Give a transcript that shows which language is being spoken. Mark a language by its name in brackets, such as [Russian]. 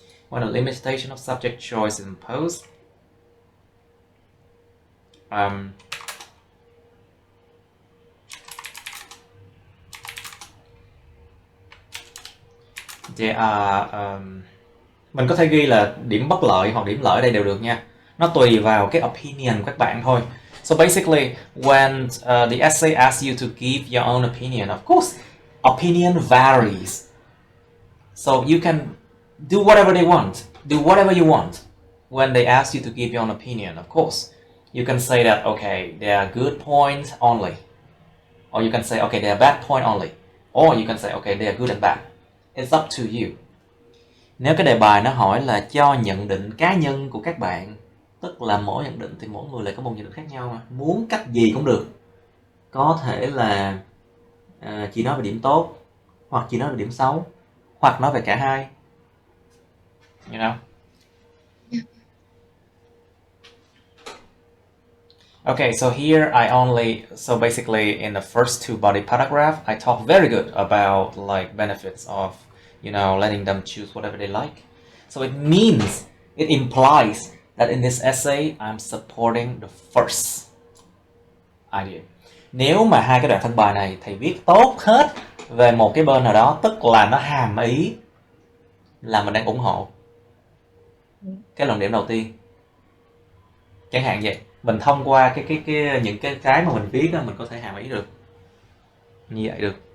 [English] When a limitation of subject choice is imposed, there are [Vietnamese] mình có thể ghi là điểm bất lợi hoặc điểm lợi ở đây đều được nha. Nó tùy vào cái opinion của các bạn thôi. [English] So basically, when the essay asks you to give your own opinion, of course, opinion varies. So you can do whatever they want, do whatever you want when they ask you to give your own opinion. Of course, you can say that, okay, there are good points only. Or you can say, okay, there are bad points only. Or you can say, okay, they are good and bad. It's up to you. [Vietnamese] Nếu cái đề bài nó hỏi là cho nhận định cá nhân của các bạn, tức là mỗi nhận định thì mỗi người lại có một nhận định khác nhau mà. Muốn cách gì cũng được. có thể là chỉ nói về điểm tốt, hoặc chỉ nói về điểm xấu, hoặc nói về cả hai. [English] You know? Okay, so here so basically in the first two body paragraph, I talk very good about like benefits of, letting them choose whatever they like. So it implies that in this essay, I'm supporting the first idea. [Vietnamese] Nếu mà hai cái đoạn thân bài này thầy viết tốt hết về một cái bên nào đó, tức là nó hàm ý là mình đang ủng hộ cái luận điểm đầu tiên. Chẳng hạn vậy, mình thông qua những cái mà mình viết đó, mình có thể hàm ý được như vậy được.